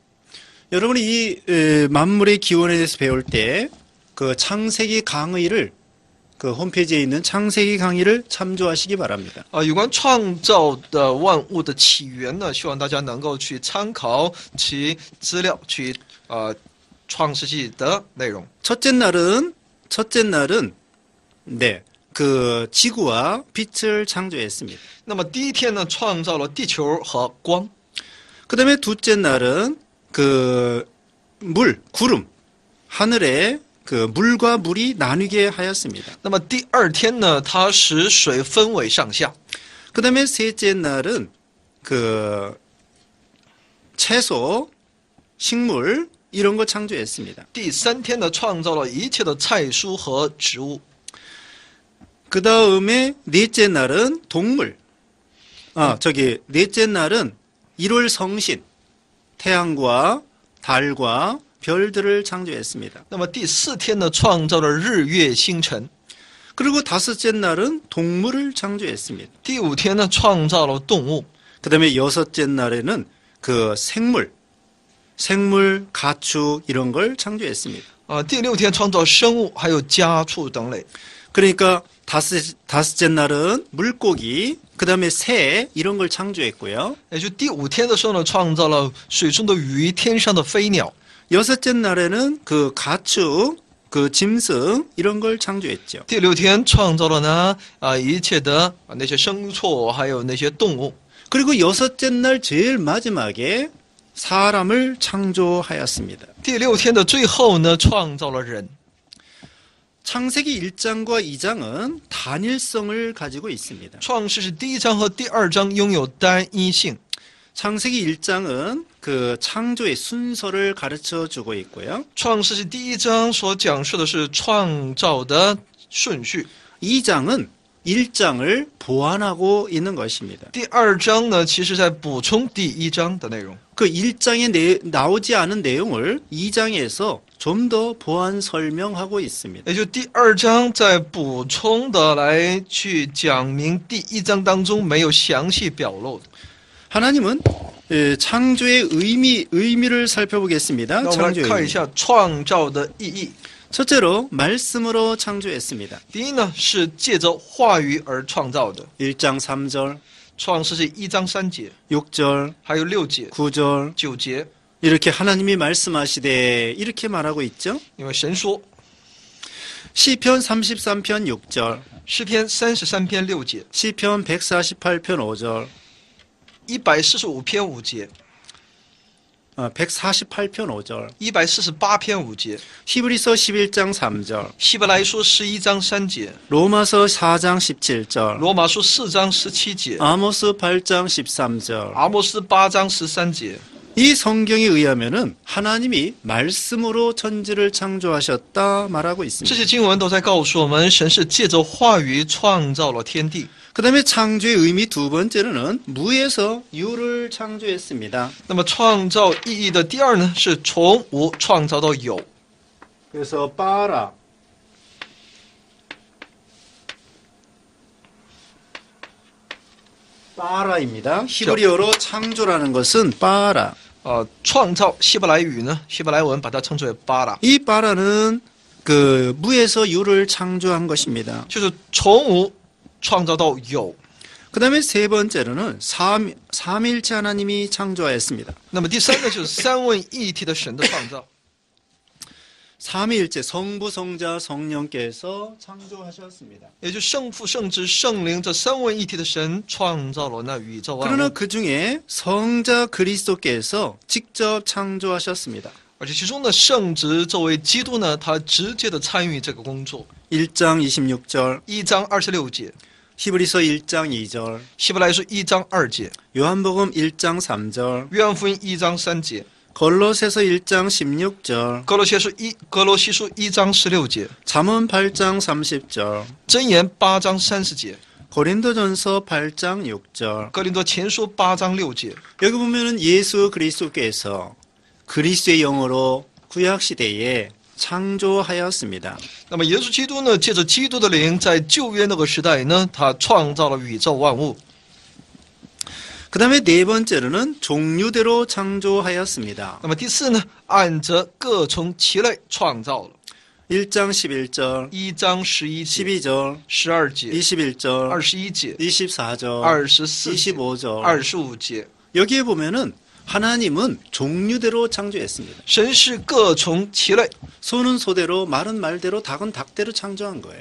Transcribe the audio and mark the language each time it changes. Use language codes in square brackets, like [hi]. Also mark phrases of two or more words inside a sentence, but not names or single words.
[ko] 여러분이 이 만물의 기원에 대해서 배울 때 그 창세기 강의를 그 홈페이지에 있는 창세기 강의를 참조하시기 바랍니다. [zh] 有关创造的万物的起源呢，希望大家能够去参考其资料，去创世纪的内容。 [ko] 첫째 날은 네, 그 지구와 빛을 창조했습니다. [zh] 那么第一天呢，创造了地球和光。 [ko] 그다음에 둘째 날은 그 구름, 하늘에 그 물과 물이 나뉘게 하였습니다. [zh] 那么第二天呢，它使水分为上下。 [ko] 그다음에 셋째 날은 그 채소, 식물 이런 거 창조했습니다. [zh] 第三天呢，创造了一切的菜蔬和植物。 [ko] 그다음에 넷째 날은 동물. 넷째 날은 일월 성신, 태양과 달과 별들을 창조했습니다. [zh] 那么第四天呢，创造了日月星辰。 [ko] 그리고 다섯째 날은 동물을 창조했습니다. [zh] 第五天呢，创造了动物。 [ko] 그다음에 여섯째 날에는 그 생물, 가축 이런 걸 창조했습니다. [zh] 第六天创造生物，还有家畜等类。 [ko] 그러니까 다섯째 날은 물고기, 그다음에 새 이런 걸 창조했고요. [zh] 也就第五天的时候呢，创造了水中的鱼、天上的飞鸟。 [ko] 여섯째 날에는 그 가축, 그 짐승 이런 걸 창조했죠. [zh] 第六天创造了呢一切的那些牲畜，还有那些动物。 [ko] 그리고 여섯째 날 제일 마지막에 사람을 창조하였습니다. [zh] 第六天的最后呢，创造了人。 [ko] 창세기 1장과 2장은 단일성을 가지고 있습니다. [zh] 创世是第1章和第2章拥有单一性。 [ko] 창세기 1장은 그 창조의 순서를 가르쳐 주고 있고요. [zh] 创世是第1章所讲述的是创造的顺序。 [ko] 2장은 1장을 보완하고 있는 것입니다. [zh] 第二章呢，其实在补充第一章的内容。 [ko] 그 1장에 나오지 않은 내용을 2장에서 좀 더 보완 설명하고 있습니다. [zh] 也就第二章在补充的来去讲明第一章当中没有详细表露的。 [ko] 하나님은 창조의 의미를 살펴보겠습니다. [zh] 那我们 [ko] 창조의 [zh] 来看一 [ko] 의미. [zh] 下创造的意义。 [ko] 첫째로 말씀으로 창조했습니다. [zh] 第一呢，是借着话语而创造的。 [ko] 1장 3절, [zh] 创世纪1章3节， [ko] 6절, [zh] 还有6节、 [ko] 9절 [zh] 9节， [ko] 이렇게 하나님이 말씀하시되 이렇게 말하고 있죠. [zh] 因为神说， [ko] 시편 33편 6절, [zh] 诗篇33篇6节， [ko] 시편 148편 5절, [zh] 145 篇5节， [ko] 148편 5절, [zh] 148 篇5节， [ko] 히브리서 11장 3절, [zh] 希伯来书11章3节， [ko] 로마서 4장 17절, [zh] 罗马书4章17节， [ko] 아모스 8장 13절. [zh] 阿摩斯8章13节。 [ko] 이 성경에 의하면은 하나님이 말씀으로 천지를 창조하셨다 말하고 [zh] 这 [ko] 있습니다. [zh] 些经文都在告诉我们，神是借着话语创造了天地。 [ko] 그다음에 창조의 의미 두 번째로는 무에서 유를 창조했습니다. [zh] 那么创造意义的第二呢，是从无创造到有。 [ko] 그래서 빠라 빠라입니다. 히브리어로 창조라는 것은 빠라. [zh] 创造希伯来语呢，希伯来文把它称之为巴拉， [ko] 이 빠라는 그 무에서 유를 창조한 것입니다. [zh] 就是从无创造到有。 [ko] 그다음에 세 번째로는 삼일체 하나님이 창조하였습니다. [zh] 那么第三个就是三位一体的神的创造， [ko] 삼위일체 성부 성자 성령께서 창조하셨습니다. [zh] 也就是圣父、圣子、圣灵这三位一体的神创造了那宇宙万 [ko] 그러나 [zh] 物， [ko] 그 중에 성자 그리스도께서 직접 창조하셨습니다. [zh] 而且其中的圣子作为基督呢，他直接的参与这个工作。 [ko] 1장 26절, [zh] 1 章26节， [ko] 히브리서 1장 2절, [zh] 希伯来书1章2节， [ko] 요한복음 1장 3절, [zh] 约翰福音1章3节， [ko] 골로새서 1장 16절, [zh] 格罗西书1章16节， [ko] 잠언 8장 30절, [zh] 箴言8章30节， [ko] 고린도전서 8장 6절. [zh] 格林多前书8章6节。 [ko] 여기 보면은 예수 그리스도께서 그리스도의 영으로 구약 시대에 창조하였습니다. [zh] 那么耶稣基督呢，借着基督的灵，在旧约那个时代呢，他创造了宇宙万物。 [ko] 그 다음에 네 번째로는 종류대로 창조하였습니다. [zh] 那么第四呢，按着各从其类创造了。 [ko] 1장 11절, [zh] 1 章11节、 [ko] 12절, [zh] 12节、 [ko] 21절, [zh] 21节、 [ko] 24절, [zh] 24节、 [ko] 25절. [zh] 25节。 [ko] 여기에 보면은 하나님은 종류대로 창조했습니다. [zh] 神是各从其类， [ko] 소는 소대로, 말은 말대로, 닭은 닭대로 창조한 거예요.